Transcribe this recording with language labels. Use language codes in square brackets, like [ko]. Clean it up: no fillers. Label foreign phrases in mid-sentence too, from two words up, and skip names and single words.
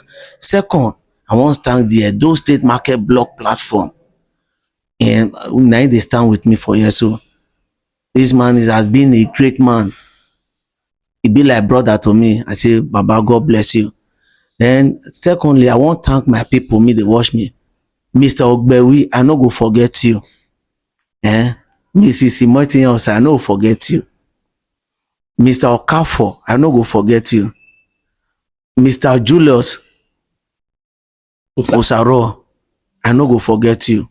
[pcm] Second, I want to thank the Edo State Market Block platform, and now they stand with me for here. So this man has been a great man. He be like brother to me. I say, Baba, God bless you. Then secondly, I want to thank my people, me they watch me. Mr. Ogbewi, I no go forget you. Mrs. Martin, I no forget you. Mr. Okafo, I no go forget you. Mr. Julius Osaro, I no go forget you.